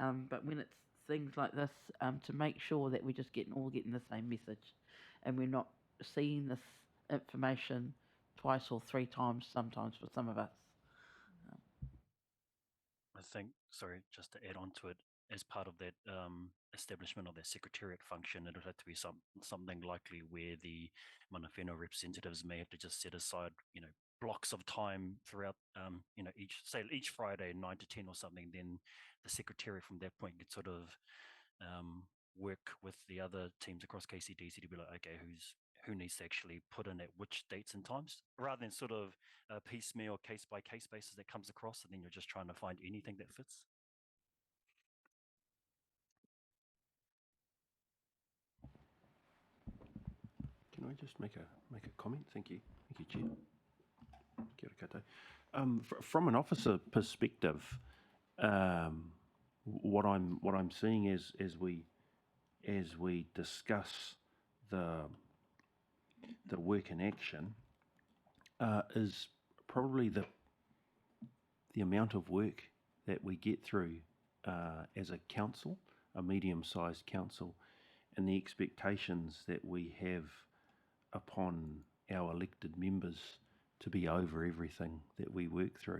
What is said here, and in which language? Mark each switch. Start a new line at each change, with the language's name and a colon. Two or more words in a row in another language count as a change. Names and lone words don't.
English: But when it's things like this, to make sure that we're just all getting the same message, and we're not seeing this information twice or three times sometimes for some of us. I think, sorry, just to add on to it, as part of that establishment of that secretariat function, it would have to be something likely where the
Māori: mana whenua
English: representatives may have to just set aside, blocks of time throughout, each Friday, 9 to 10 or something. Then the secretariat from that point could sort of work with the other teams across KCDC to be like, okay, who needs to actually put in at which dates and times, rather than sort of piecemeal case by case basis that comes across, and then you're just trying to find anything that fits. Can I just make a comment? Thank you, Chair.
Māori: Kia ora koutou.
English: From an officer perspective, what I'm seeing is as we discuss the work in action, is probably the amount of work that we get through as a council, a medium-sized council, and the expectations that we have upon our elected members to be over everything that we work through.